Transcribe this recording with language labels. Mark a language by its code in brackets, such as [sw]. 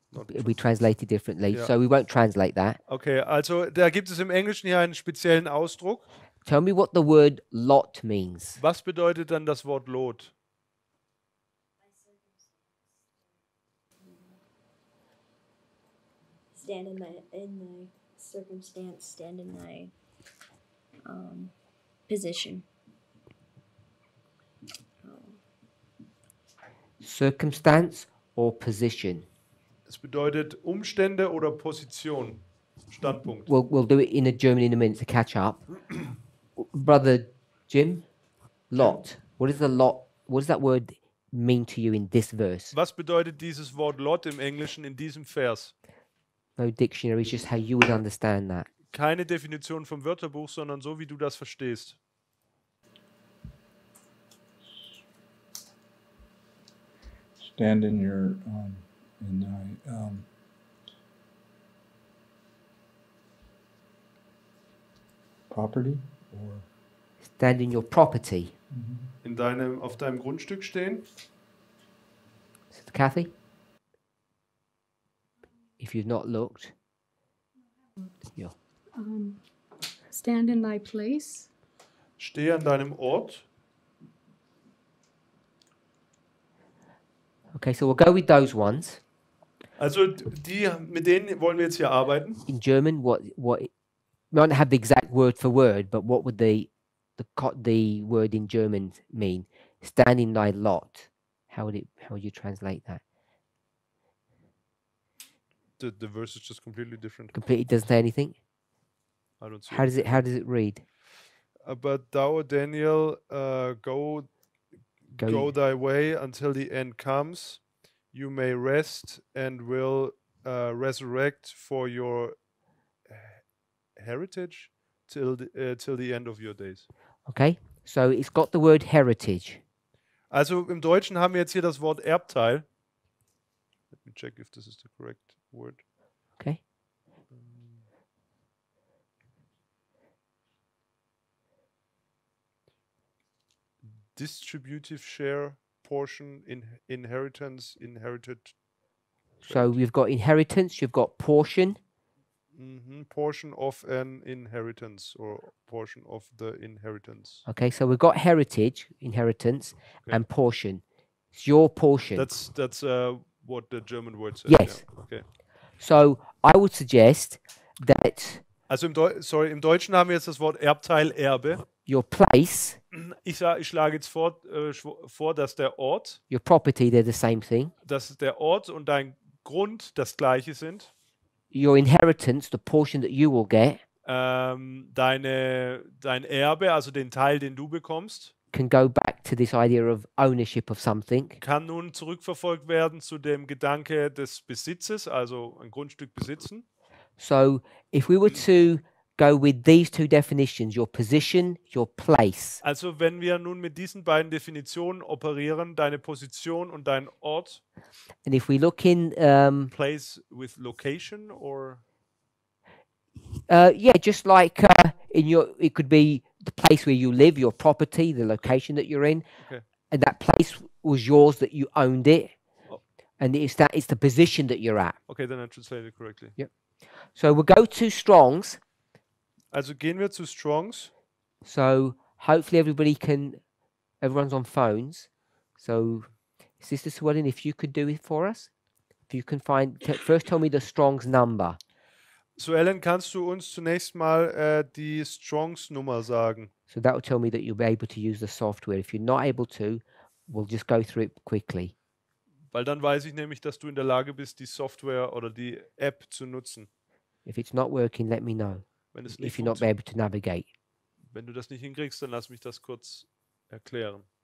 [en] It'll be translated differently, Yeah. so we won't translate that. [de] okay, also da gibt es im Englischen hier einen speziellen Ausdruck. [en] Tell me what the word lot means. [de] Was bedeutet dann das Wort Lot? [en] Stand in the circumstance, stand in thy position. circumstance, or position. [de] Es bedeutet Umstände oder Position. Standpunkt. [en] We'll do it in a German in a minute to catch up. Brother Jim, lot. What is the lot? What does that word mean to you in this verse? [de] Was bedeutet dieses Wort Lot im Englischen in diesem Vers? [en] No dictionary, it's just how you would understand that. [de] Keine Definition vom Wörterbuch, sondern so, wie du das verstehst. [en] Stand in your in thy property or Stand in your property. [de] Auf deinem Grundstück stehen. [en] Sister Kathy? If you've not looked. Yeah. Stand in thy place. [de] Stehe an deinem Ort. [en] Okay, so we'll go with those ones. [de] Also mit denen wollen wir jetzt hier arbeiten. [en] In German, what we don't have the exact word for word, but what would the word in German mean? Stand in thy lot. How would you translate that? The verse is just completely different. Completely doesn't say anything. I don't see How does it read? But thou, Daniel, go thy way until the end comes. You may rest and will resurrect for your heritage till the end of your days. Okay, so it's got the word heritage. [de] Also im Deutschen haben wir jetzt hier das Wort Erbteil. [en] Let me check if this is the correct word. Okay. Distributive share, portion, inheritance, inherited. So we've got inheritance, you've got portion. Portion of an inheritance or portion of the inheritance. Okay, so we've got heritage, inheritance, and portion. It's your portion. That's what the German word says. Yes. Yeah. Okay. So I would suggest that [de] Also im Deutschen haben wir jetzt das Wort Erbteil, Erbe. [en] your place, [de] Ich schlage jetzt vor, dass der Ort, [en] your property, they're the same thing. [de] dass der Ort und dein Grund das gleiche sind. [en] Your inheritance, the portion that you will get, [de] Dein Erbe, also den Teil, den du bekommst, [en] can go back to this idea of ownership of something. [de] kann nun zurückverfolgt werden zu dem Gedanke des Besitzes, also ein Grundstück besitzen. [en] So if we were to go with these two definitions, your position, your place, [de] Also wenn wir nun mit diesen beiden Definitionen operieren, deine Position und dein Ort, [en] and if we look in, place with location or yeah, just like it could be the place where you live, your property, the location that you're in, Okay. and that place was yours, that you owned it, Oh. and it's the position that you're at. Okay, then I translated it correctly. Yep. So we'll go to Strong's. [de] Also gehen wir zu Strong's. [en] So hopefully everyone's on phones. So Sister Swellen, if you could do it for us, if you can first tell me the Strong's number. [de] So Ellen, kannst du uns zunächst mal die Strong's Nummer sagen? [en] So that will tell me that you'll be able to use the software. If you're not able to, we'll just go through it quickly. [de] Weil dann weiß ich nämlich, dass du in der Lage bist, die Software oder die App zu nutzen. [en] If it's not working, let me know. [de] Wenn es [en] If [de] nicht [en] you're not able to navigate. [de] Wenn du das nicht hinkriegst, dann lass mich das kurz erklären.